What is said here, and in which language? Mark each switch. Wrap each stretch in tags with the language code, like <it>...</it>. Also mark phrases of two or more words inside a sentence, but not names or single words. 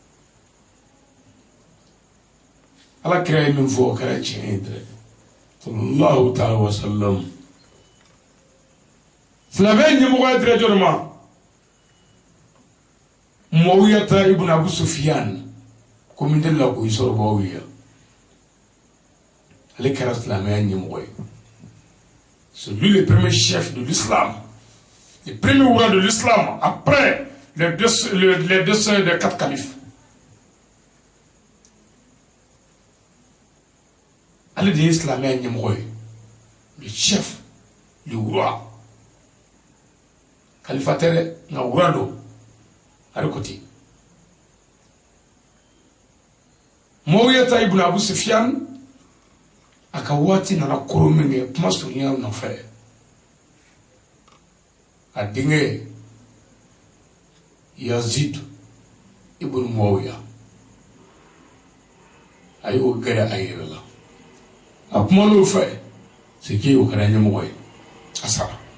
<bm>Ala kira ye min fɔ o kɛra tiɲɛ ye dɛ</bm> <ar>صلى الله تعالى وسلم.</ar> <bm>Silamɛ ɲɛmɔgɔya dira jɔn ma? Muawiyata ibn Abu Sufyan ko min delila k'o sɔrɔ Muawiya ale kɛra silamɛya ɲɛmɔgɔ ye.</bm> <fr>C'est lui le premier chef de l'islam, le premier roi de l'islam après les décès des 4 califes.</fr> <bm>Ale de ye silamɛya ɲɛmɔgɔ ye,</bm> <fr>le chef, le roi.</fr> <bm>Khalifa tɛ dɛ nka roi don ale ko ten. Muawiyata ibn Abu Sufyan a ka waati nana koro min kɛ kuma surunya nɔfɛ a denkɛ Yazid ibn Muawiya a y'o gɛrɛ a yɛrɛ la a kuma n'o fɛ</bm> <fr>c'est que</fr> <bm>o kɛra ɲɛmɔgɔ ye a sara.</bm>